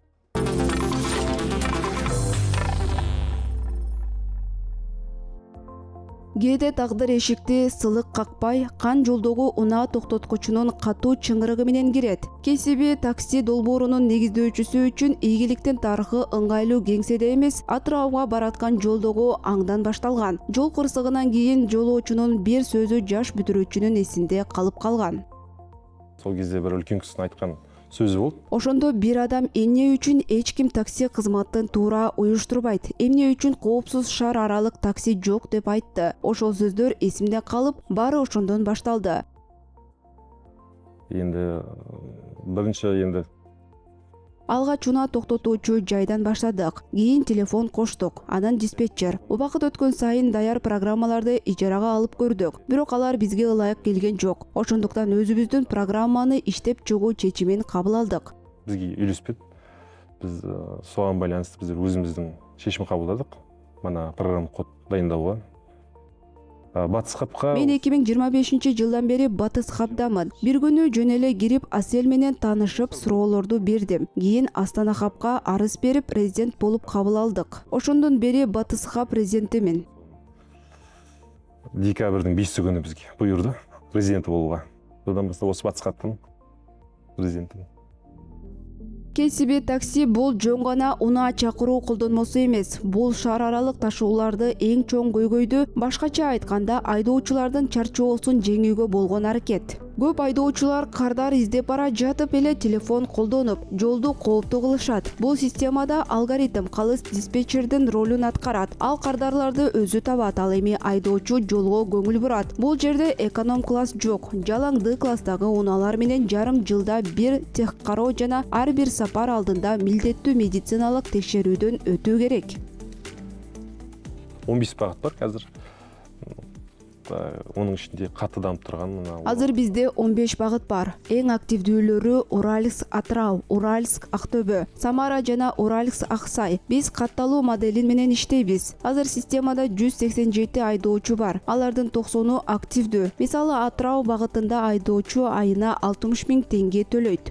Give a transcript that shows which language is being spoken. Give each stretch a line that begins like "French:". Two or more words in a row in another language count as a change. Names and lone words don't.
Kyrgyz: Кээде тагдыр эшикти сылык какпай, кан жолдогу унаа токтоткучунун катуу чыңгырыгы менен кирет. Кесиби такси долбоорунун негиздөөчүсү үчүн ийгиликтин тарыхы ыңгайлуу кеңседе эмес, Атрауга бараткан жолдогу аңдан башталган. Жол кырсыгынан кийин жолоочунун бир сөзү жаш бүтүрүүчүнүн эсинде калып калган.
Kazakh: Сол кезде бір үлкен кісінің айтқан сөзі болды.
Kyrgyz: Ошондо бир адам эмне үчүн эч ким такси кызматын туура уюштурбайт, эмне үчүн коопсуз шаар аралык такси жок деп айтты. Ошол сөздөр эсимде калып, баары ошондон башталды.
Kazakh: Енді бірінші
Kyrgyz: Алгач унаа токтотуучу жайдан баштадык. Кийин телефон коштук, анан диспетчер. Убакыт өткөн сайын даяр программаларды ижарага алып көрдүк. Бирок алар бизге ылайык келген жок. Ошондуктан өзүбүздүн программаны иштеп чыгуу чечимин кабыл алдык.
Kazakh: бізге үйлеспеді. Біз соған байланысты біздер өзіміздің шешім қабылдадық. Мана программа код дайындауға. Батыс хабқа
Kyrgyz: Мен 2025-жылдан бери Батыс хабдамын. Бир күнү жөн эле кирип Асел менен таанышып суроолорду бердим. Кийин Астана хабка арыз берип резидент болуп кабыл алдык. Ошондон бери Батыс хаб резидентимин.
Kazakh: декабрьдің 5 күні бізге бұйырды резиденті болуға. Содан бастап осы Батыс хабтың резидентімін.
Kyrgyz: Кесиби такси бул жөн гана унаа чакыруу колдонмосу эмес. Бул шаар аралык ташууларды эң чоң көйгөйдү, башкача айтканда айдоочулардын чарчоосун жеңүүгө болгон аракет. Көп айдоочулар кардар издеп бара жатып эле телефон колдонуп, жолду кооптуу кылышат. Бул системада алгоритм калыс диспетчердин ролун аткарат. Ал кардарларды өзү табат, ал эми айдоочу жолго көңүл бурат. Бул жерде эконом класс жок. Жалаң Д класстагы унаалар менен жарым жылда бир техкароо жана ар бир сапар алдында милдеттүү медициналык текшерүүдөн өтүү керек.
Kazakh: 15 бағыт бар қазір. Оның ішінде қатты дамып тұрған.
Kyrgyz: Азыр бизде 15 багыт бар. Эң активдүүлөрү Уральск Атрау, Уральск Актөбө, Самара жана Уральск Аксай. Биз катталуу моделин менен иштейбиз. Азыр системада 187 айдоочу бар. Алардын 90-у активдүү. Мисалы Атрау багытында айдоочу айына 60 000 теңге төлөйт.